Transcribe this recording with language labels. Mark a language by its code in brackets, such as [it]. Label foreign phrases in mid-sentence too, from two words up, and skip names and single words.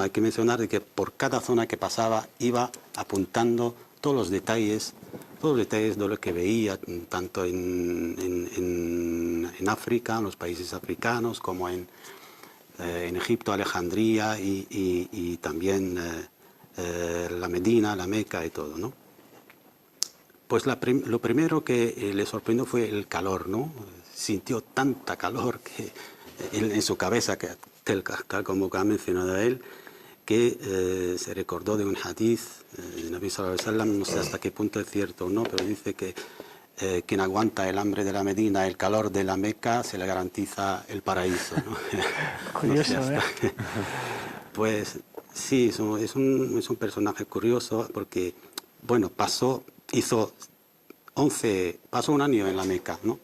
[es] hay que mencionar de que por cada zona que pasaba iba apuntando todos los detalles de lo que veía, tanto en África, en los países africanos, como en Egipto, Alejandría y también la Medina, la Meca y todo, ¿no? Pues lo primero que le sorprendió fue el calor, ¿no? Sintió tanta calor que en su cabeza, tal como ha mencionado él, que se recordó de un hadith de [ar] نبي صلى الله عليه وسلم, [es] no sé hasta qué punto es cierto o no, pero dice que quien aguanta el hambre de la Medina, el calor de la Meca, se le garantiza el paraíso, ¿no? Curioso, no sé Pues sí, es un personaje curioso porque, bueno, pasó un año en la Meca, ¿no?